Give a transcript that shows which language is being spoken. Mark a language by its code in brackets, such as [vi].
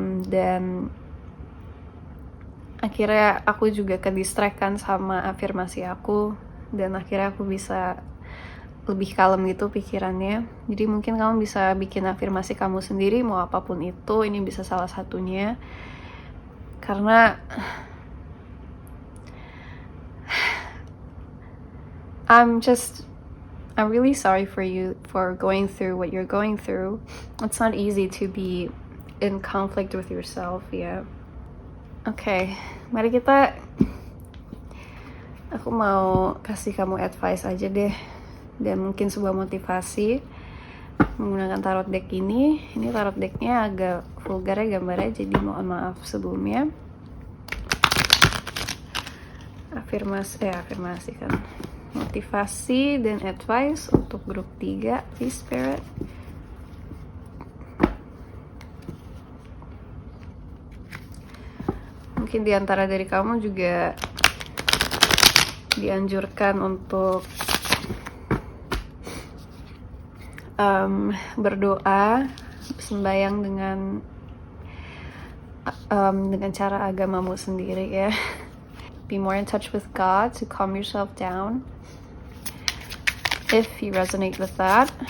[id] Dan akhirnya aku juga ke-distract sama afirmasi aku, dan akhirnya aku bisa lebih kalem gitu pikirannya. Jadi mungkin kamu bisa bikin afirmasi kamu sendiri, mau apapun itu, ini bisa salah satunya. [en] Karena I'm really sorry for you for going through what you're going through. It's not easy to be in conflict with yourself, ya. [id] Okay, mari aku mau kasih kamu advice aja deh, dan mungkin sebuah motivasi menggunakan tarot deck ini. Ini tarot decknya agak vulgar ya gambarnya, jadi mohon maaf sebelumnya. Afirmasi kan, motivasi dan advice untuk grup 3 di Spirit. Mungkin diantara dari kamu juga dianjurkan untuk berdoa, sembahyang dengan cara agamamu sendiri ya. [en] Be more in touch with God to calm yourself down if you resonate with that.